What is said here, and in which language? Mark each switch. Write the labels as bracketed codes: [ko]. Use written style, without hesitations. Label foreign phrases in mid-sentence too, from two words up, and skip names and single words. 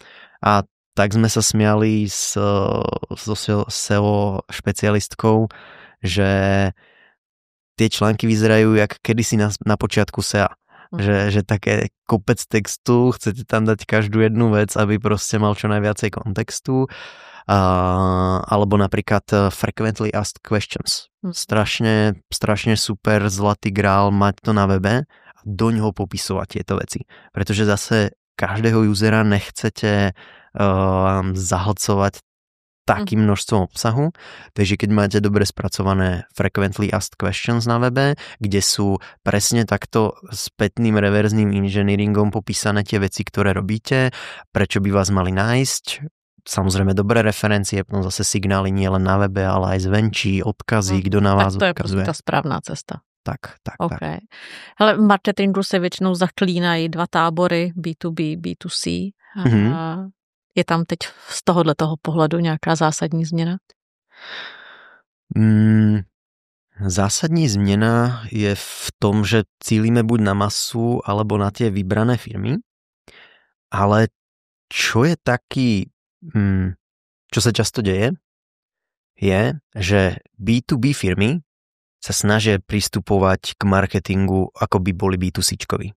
[sk] A tak sme sa smiali so SEO špecialistkou, že tie články vyzerajú jak kedysi na počiatku SEA. Že také kopec textu, chcete tam dať každú jednu vec, aby proste mal čo najviacej kontextu. Alebo napríklad [en] frequently asked questions. [sk] Strašne super zlatý grál mať to na webe a do ňoho popisovať tieto veci. Pretože zase každého usera nechcete zahlcovať takým množstvom obsahu, takže keď máte dobre spracované [en] frequently asked questions [sk] na webe, kde sú presne takto spätným reverzným engineeringom popísané tie veci, ktoré robíte, prečo by vás mali nájsť, samozrejme dobré referencie, potom zase signály nie len na webe, ale aj zvenčí, [cs] odkazy, kdo na vás odkazuje. Tak to odkazuje. je ta správná cesta. Tak. Okay. Hele, v marketingu se většinou zaklínají dva tábory, B2B, B2C. Je tam teď z tohoto pohledu nějaká zásadní změna? Zásadní změna je v tom, že cílíme buď na masu, [sk] alebo na tie vybrané firmy, ale čo je taký, čo sa často deje, je, že B2B firmy sa snažia pristupovať k marketingu, ako by boli B2Cčkovi.